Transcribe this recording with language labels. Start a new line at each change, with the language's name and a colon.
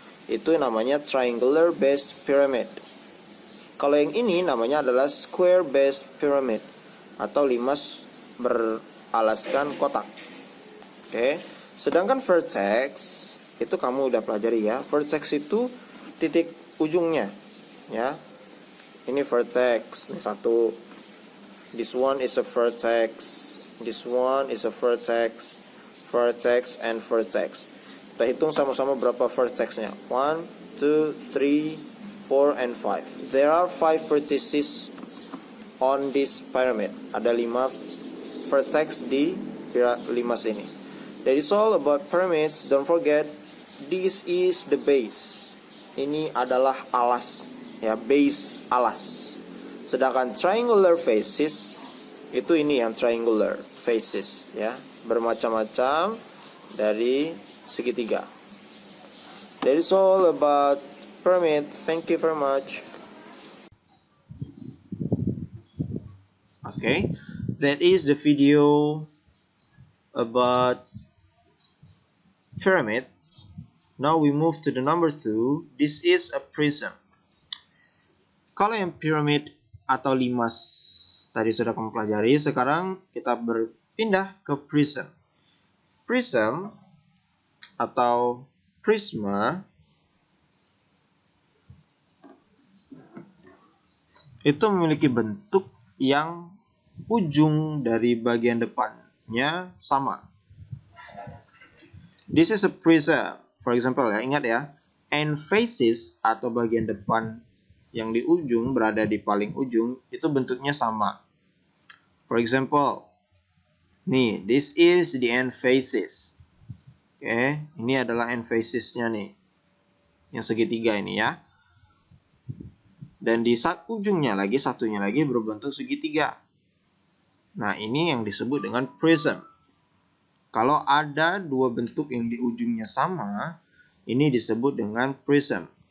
Indonesian: Itu namanya
English: triangular based pyramid.
Indonesian: Kalau yang ini namanya adalah
English: square based pyramid
Indonesian: atau limas beralaskan kotak. Oke. Sedangkan vertex itu kamu udah pelajari ya. Vertex itu titik ujungnya, ya. Ini vertex, ini satu.
English: This one is a vertex. This one is a vertex. Vertex and vertex.
Indonesian: Kita hitung sama-sama berapa vertexnya. 1, 2, 3, 4, and 5.
English: There are 5 vertices on this pyramid.
Indonesian: Ada 5 vertex di limas ini.
English: That is all about pyramids. Don't forget, this is the base.
Indonesian: Ini adalah alas, ya, base alas. Sedangkan triangular faces itu ini yang triangular faces, ya, bermacam-macam dari segitiga.
English: That is all about pyramid. Thank you very much. Okay, that is the video about pyramids. Now we move to the number 2. This is a prism.
Indonesian: Kalau yang pyramid atau limas tadi sudah kamu pelajari, sekarang kita berpindah ke prism. Prism atau prisma itu memiliki bentuk yang ujung dari bagian depannya sama.
English: This is a prism. For example,
Indonesian: ya, ingat ya, end faces atau bagian depan yang di ujung berada di paling ujung itu bentuknya sama.
English: For example, nih, this is the end faces.
Indonesian: Oke, ini adalah end facesnya nih, yang segitiga ini ya. Dan di ujungnya lagi, satunya lagi berbentuk segitiga. Nah, ini yang disebut dengan prism. Kalau ada dua bentuk yang di ujungnya sama, ini disebut dengan prism.